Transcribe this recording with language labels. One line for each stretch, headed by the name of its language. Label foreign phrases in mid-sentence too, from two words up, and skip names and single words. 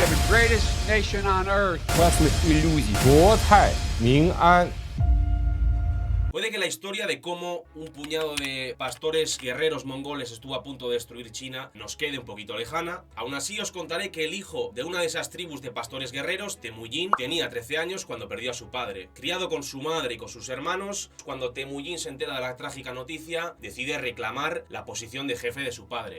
English: The greatest nation on earth.
Russian: Классных иллюзий.
Chinese: 国泰民安。
Spanish: Puede que la historia de cómo un puñado de pastores guerreros mongoles estuvo a punto de destruir China nos quede un poquito lejana. Aún así os contaré que el hijo de una de esas tribus de pastores guerreros, Temujin, tenía 13 años cuando perdió a su padre. Criado con su madre y con sus hermanos, cuando Temujin se entera de la trágica noticia, decide reclamar la posición de jefe de su padre.